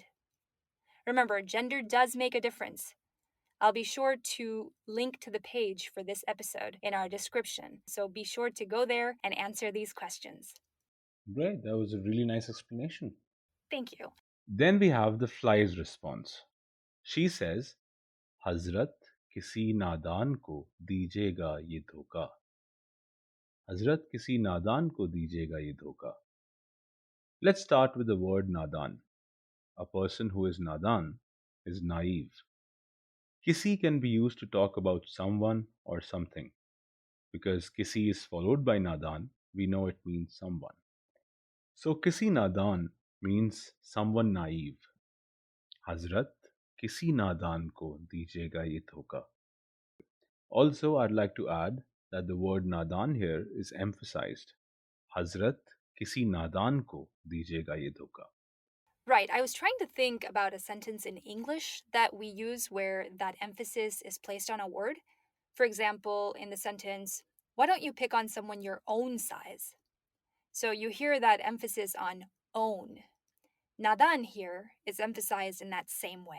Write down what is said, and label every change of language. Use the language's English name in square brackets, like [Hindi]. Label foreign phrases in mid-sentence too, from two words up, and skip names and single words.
[English] Remember, gender does make a difference. I'll be sure to link to the page for this episode in our description, so be sure to go there and answer these questions. Great, that was a really nice explanation. Thank you. Then we have the fly's response. [Urdu] She says, حضرت کسی نادان کو دیجیگا یہ دھوکا. حضرت کسی نادان کو دیجیگا یہ دھوکا. [English] Let's start with the word nadan. A person who is nadan is naive. Kisi can be used to talk about someone or something. Because kisi is followed by nadan, we know it means someone. So [Urdu] کسی نادان [English] means someone naive. [Urdu] حضرت کسی نادان کو دیجیگا یہ دھوکا. [English] Also, I'd like to add that the word nadan here is emphasized. [Urdu] حضرت کسی نادان کو دیجیگا یہ دھوکا. [English] Right, I was trying to think about a sentence in English that we use where that emphasis is placed on a word. For example, in the sentence, why don't you pick on someone your own size? So you hear that emphasis on own. Nadan here is emphasized in that same way.